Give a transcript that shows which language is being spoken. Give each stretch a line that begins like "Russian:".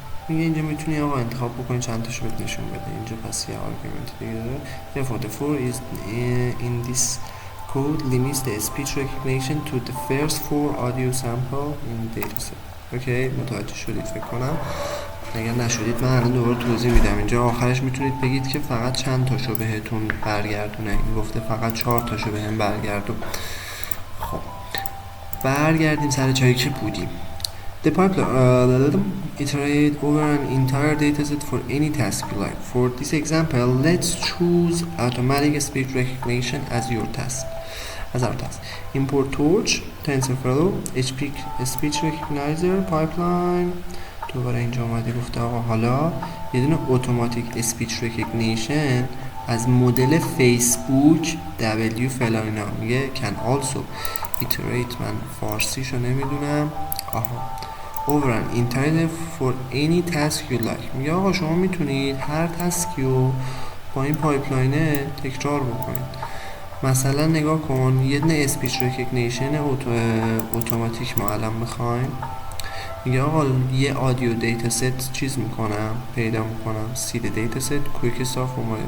Persian: میگه اینجا میتونی آقا انتخاب بکنی چند تاشو بهت نشون بده. اینجا پس یه آرگومنت دیگه داره.
English: Therefore the for is in this code limits the speech recognition to the first 4 audio sample in dataset.
Persian: اوکی متوجه شدید فکر کنم. اگر نشدید من الان دوباره توضیح میدم. اینجا آخرش میتونید بگید که فقط چند تاشو بهتون برگردونه. این گفته فقط 4 تاشو بهم برگردون. خب برگردیم سر جایی که بودیم.
English: The pipeline iterate over an entire dataset for any task you like. For this example, let's choose automatic speech recognition as our task. Import Torch, TensorFlow, speech recognizer pipeline.
Persian: دوباره اینجا اومده گفته آقا حالا یه دونه اتوماتیک speech recognition از مدل فیسبوک W فلان اینا. میگه
English: can also
Persian: iterate من فارسیشو نمیدونم.
English: over an internet for any task you like.
Persian: میگه آقا شما میتونید هر تسکی رو با این پایپلاینه تکرار بکنید. مثلا نگاه کن، یه دونه اسپیچ ریکگنیشن اتوماتیک ما الان میخوایم. میگه آقا یه آدیو دیتا ست چیز میکنم، پیدا میکنم، سید دیتا ست، کویک استارت فرمول.